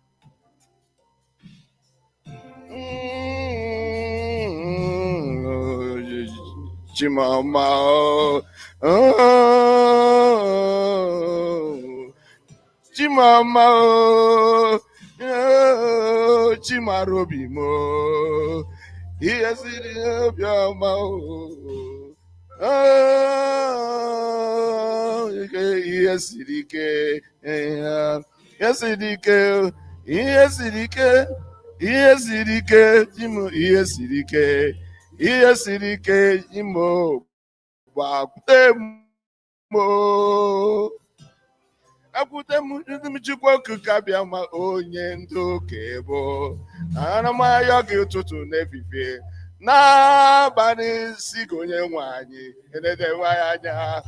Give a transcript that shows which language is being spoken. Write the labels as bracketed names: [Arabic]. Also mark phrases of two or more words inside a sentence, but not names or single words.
[Igbo] Chimama, Chimama, Chimarobimo, yes, [English] it is your mouth. Yes, it is. Yes, it is. Yes, it is. Yes, it is. Yes, it is. Yes, it is. [Igbo] Imo, Bakutemo. Akutemo, Chukwu kabịa ma onye ndụ kebo. Ana m ayọ gị ụtụtụ n'efifie. N'abalị si ka onye nwe anyị enedewe anya.